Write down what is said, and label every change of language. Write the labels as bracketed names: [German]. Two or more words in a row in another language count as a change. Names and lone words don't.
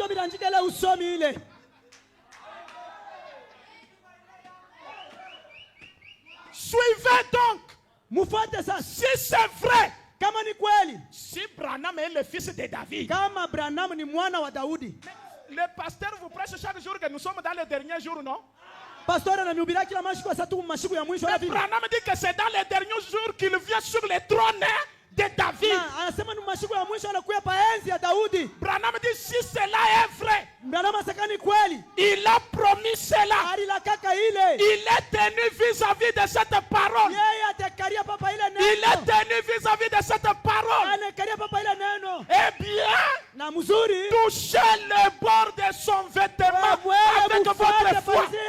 [French] Suivez donc. Si c'est vrai, si Branham est le fils de David, le pasteur vous prêche chaque jour que nous sommes dans les derniers jours, non? [Swahili] Pasteur ananihubiri kila masiku asatu masiku ya mwisho. [French] Branham dit que c'est dans les derniers jours qu'il vient sur le trône de David. [Swahili] Anasema ni masiku ya mwisho anakuja pa enzi ya Daudi. [French] Branham dit si cela est vrai. [Swahili] Branham asema ni kweli. [French] Il a promis cela. Il est tenu vis-à-vis de cette parole. Il est tenu vis-à-vis de cette parole. Eh bien, touchez le bord de son vêtement avec votre foi.